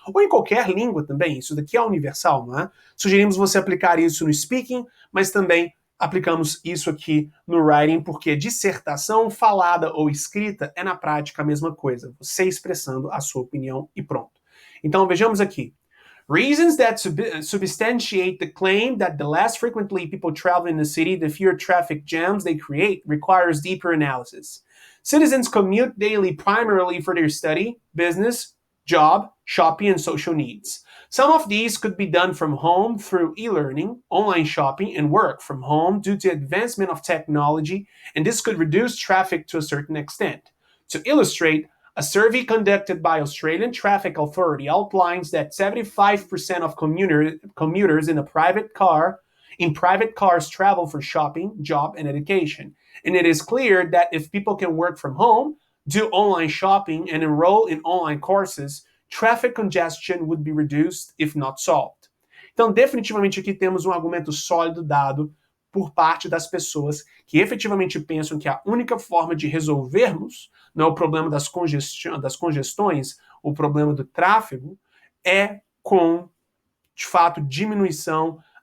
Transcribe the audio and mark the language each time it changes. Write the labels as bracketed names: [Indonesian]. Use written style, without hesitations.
[Portuguese] Ou em qualquer língua também, isso daqui é universal, não é? Sugerimos você aplicar isso no speaking, mas também aplicamos isso aqui no writing, porque dissertação falada ou escrita é na prática a mesma coisa, você expressando a sua opinião e pronto. Então vejamos aqui. [English] Reasons that substantiate the claim that the less frequently people travel in the city, the fewer traffic jams they create, requires deeper analysis. Citizens commute daily primarily for their study, business, job, shopping, and social needs. Some of these could be done from home through e-learning, online shopping, and work from home due to advancement of technology, and this could reduce traffic to a certain extent. To illustrate, a survey conducted by Australian Traffic Authority outlines that 75% of commuters in private cars travel for shopping, job, and education. And it is clear that if people can work from home, do online shopping, and enroll in online courses, traffic congestion would be reduced, if not solved. [Portuguese] Então, definitivamente aqui temos um argumento sólido dado por parte das pessoas que efetivamente pensam que a única forma de resolvermos não é o problema das congestões, o problema do tráfego, é com, de fato, diminuição